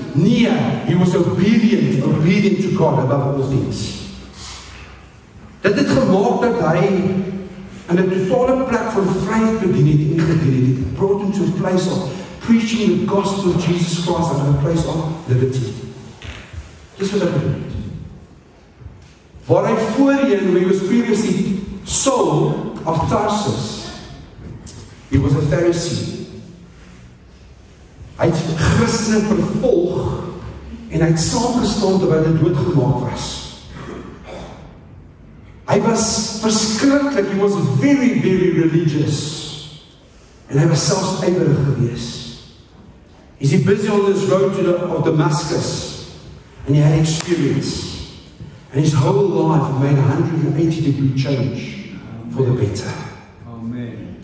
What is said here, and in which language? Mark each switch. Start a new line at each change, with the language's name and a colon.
English: Nee, he was obedient to God above all things.
Afrikaans: Dit het gemaak dat hy in 'n totale plek van vryheid bedien het en gedien het.
English: It brought him to a place of preaching the gospel of Jesus Christ at a place of liberty.
Afrikaans: Dis wat ek bedoel. Waar hy voorheen,
English: he was previously Saul of Tarsus. He was a Pharisee.
Afrikaans: Hy het Christene vervolg en hy het saamgestaan terwyl hy doodgemaak was. Hy was verskriklik,
English: he was very, very religious.
Afrikaans: En hy was selfs ywerig geweest.
English: Is he busy on this road to Damascus, and he had experience, and his whole life made a 180-degree change for the better. Amen.